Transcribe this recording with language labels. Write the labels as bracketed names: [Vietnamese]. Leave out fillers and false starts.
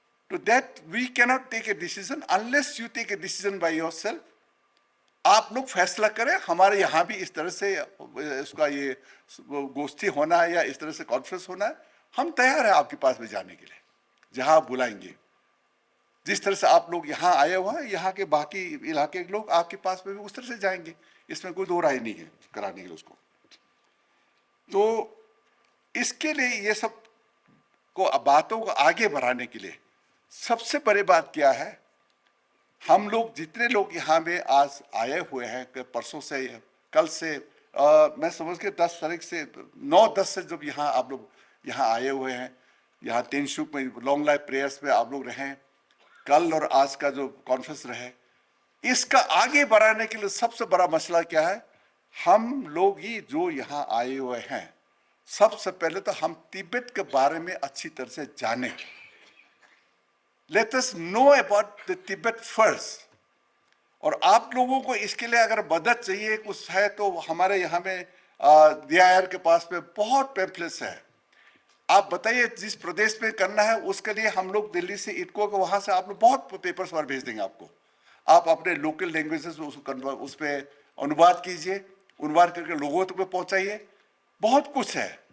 [English] To that, we cannot take a decision unless you take a decision by yourself. [Hindi] आप लोग फैसला करें, हमारे यहाँ भी इस तरह से इसका ये गोष्ठी होना है या इस तरह से कॉन्फ्रेंस होना है, हम तैयार हैं आपके पास में जाने के लिए, जहां आप बुलाएंगे। जिस तरह से आप लोग यहाँ आए हुए हैं, यहाँ के बाकी इलाके के लोग आपके पास में भी उस तरह से जाएंगे, इसमें कोई दो राय नहीं है कराने के लिए उसको। तो इसके लिए ये सब को बातों को आगे बढ़ाने के लिए सबसे बड़ी बात क्या है, हम लोग जितने लोग यहाँ में आज आए हुए हैं, परसों से कल से मैं समझ के 10 तारीख से 9-10 से जब यहाँ आप लोग यहाँ आए हुए हैं, यहाँ तेनशुक में लॉन्ग लाइफ प्रेयर्स में आप लोग रहें, कल और आज का जो कॉन्फ्रेंस रहे, इसका आगे बढ़ाने के लिए सबसे बड़ा मसला क्या है, हम लोग ही जो यहाँ आए हुए हैं, सबसे पहले तो हम तिब्बत के बारे में अच्छी तरह से जाने। [English] Let us know about the Tibet first. [Hindi] और आप लोगों को इसके लिए अगर मदद चाहिए कुछ है तो हमारे यहाँ में DIR के पास में बहुत पैम्फलेट्स है। आप बताइए जिस प्रदेश में करना है उसके लिए हम लोग दिल्ली से इटको को वहां से आप लोग बहुत पेपर्स पर भेज देंगे आपको। आप अपने लोकल लैंग्वेजेस उस पर अनुवाद कीजिए, अनुवाद करके लोगों तक पहुंचाइए, बहुत कुछ है।